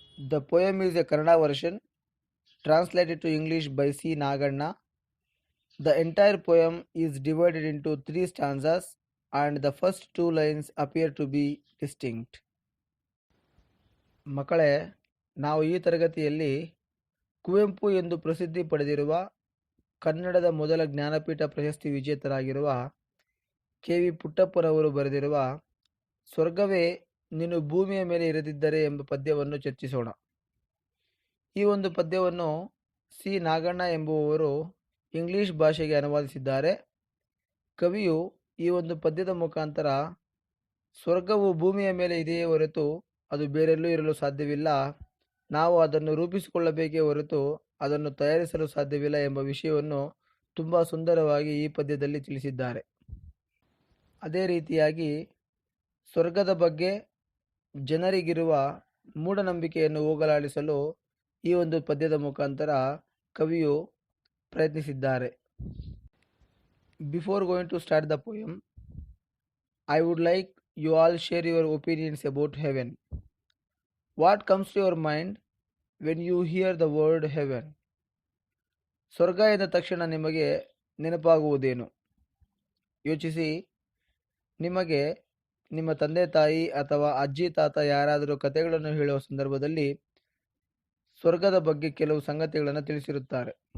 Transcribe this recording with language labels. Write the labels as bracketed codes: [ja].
[en] The poem is a Kannada version translated to English by C. Naganna. The entire poem is divided into three stanzas and the first two lines appear to be distinct. [kn] ಮಕ್ಕಳೇ, ನಾವು ಈ ತರಗತಿಯಲ್ಲಿ ಕುವೆಂಪು ಎಂದು ಪ್ರಸಿದ್ಧಿ ಪಡೆದಿರುವ ಕನ್ನಡದ ಮೊದಲ ಜ್ಞಾನಪೀಠ ಪ್ರಶಸ್ತಿ ವಿಜೇತರಾಗಿರುವ ಕೆ.ವಿ. ಪುಟ್ಟಪ್ಪನವರು ಬರೆದಿರುವ ಸ್ವರ್ಗವೇ ನೀನು ಭೂಮಿಯ ಮೇಲೆ ಇರದಿದ್ದರೆ ಎಂಬ ಪದ್ಯವನ್ನು ಚರ್ಚಿಸೋಣ. ಈ ಒಂದು ಪದ್ಯವನ್ನು ಸಿ. ನಾಗಣ್ಣ ಎಂಬುವವರು ಇಂಗ್ಲಿಷ್ ಭಾಷೆಗೆ ಅನುವಾದಿಸಿದ್ದಾರೆ. ಕವಿಯು ಈ ಒಂದು ಪದ್ಯದ ಮುಖಾಂತರ ಸ್ವರ್ಗವು ಭೂಮಿಯ ಮೇಲೆ ಇದೆಯೇ ಹೊರತು ಅದು ಬೇರೆಲ್ಲೂ ಇರಲು ಸಾಧ್ಯವಿಲ್ಲ, ನಾವು ಅದನ್ನು ರೂಪಿಸಿಕೊಳ್ಳಬೇಕೇ ಹೊರತು ಅದನ್ನು ತಯಾರಿಸಲು ಸಾಧ್ಯವಿಲ್ಲ ಎಂಬ ವಿಷಯವನ್ನು ತುಂಬ ಸುಂದರವಾಗಿ ಈ ಪದ್ಯದಲ್ಲಿ ತಿಳಿಸಿದ್ದಾರೆ. ಅದೇ ರೀತಿಯಾಗಿ ಸ್ವರ್ಗದ ಬಗ್ಗೆ ಜನರಿಗಿರುವ ಮೂಢನಂಬಿಕೆಯನ್ನು ಹೋಗಲಾಡಿಸಲು ಈ ಒಂದು ಪದ್ಯದ ಮುಖಾಂತರ ಕವಿಯು ಪ್ರಯತ್ನಿಸಿದ್ದಾರೆ. [en] Before going to start the poem, I would like you all share your opinions about heaven. What comes to your mind when you hear the word heaven? [kn] ಸ್ವರ್ಗ ಎಂದ ತಕ್ಷಣ ನಿಮಗೆ ನೆನಪಾಗುವುದೇನು? ಯೋಚಿಸಿ. ನಿಮಗೆ ನಿಮ್ಮ ತಂದೆ ತಾಯಿ ಅಥವಾ ಅಜ್ಜಿ ತಾತ ಯಾರಾದರೂ ಕಥೆಗಳನ್ನು ಹೇಳುವ ಸಂದರ್ಭದಲ್ಲಿ ಸ್ವರ್ಗದ ಬಗ್ಗೆ ಕೆಲವು ಸಂಗತಿಗಳನ್ನು ತಿಳಿಸಿರುತ್ತಾರೆ.